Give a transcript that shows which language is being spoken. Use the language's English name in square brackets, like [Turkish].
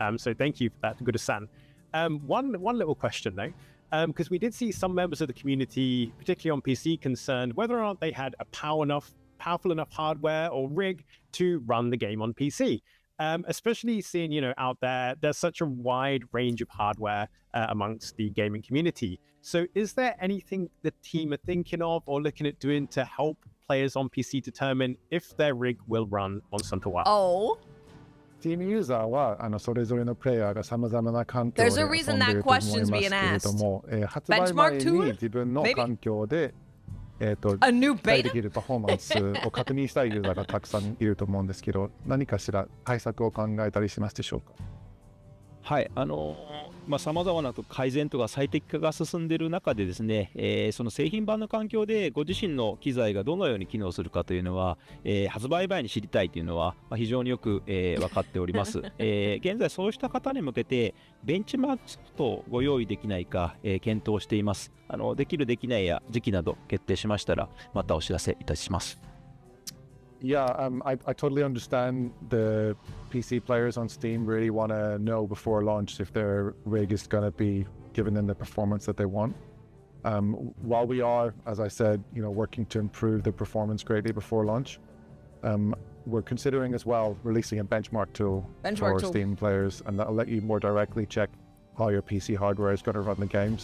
[English] So thank you for that, Guda-san. One little question though, because we did see some members of the community, particularly on PC, concerned whether or not they had a powerful enough hardware or rig to run the game on PC. Especially seeing, you know, out there's such a wide range of hardware amongst the gaming community. So is there anything the team are thinking of or looking at doing to help players on PC determine if their rig will run on Suntowa? Oh. [Japanese] Team user はそれぞれのプレイヤーが様々な環境で遊んでいると思いますけれども、発売前に自分の環境でできるパフォーマンスを確認したいユーザーがたくさんいると思うんですけど、何かしら対策を考えたりしますでしょうか？はい、さまざまな改善とか最適化が進んでいる中でですね、その製品版の環境でご自身の機材がどのように機能するかというのは、発売前に知りたいというのは、非常によく、分かっております。現在そうした方に向けてベンチマークとご用意できないか、検討しています。できるできないや時期など決定しましたらまたお知らせいたします。 [English] Yeah, I totally understand the PC players on Steam really want to know before launch if their rig is going to be giving them the performance that they want. While we are, as I said, you know, working to improve the performance greatly before launch, we're considering as well releasing a benchmark tool for Steam players, and that'll let you more directly check how your PC hardware is going to run the game.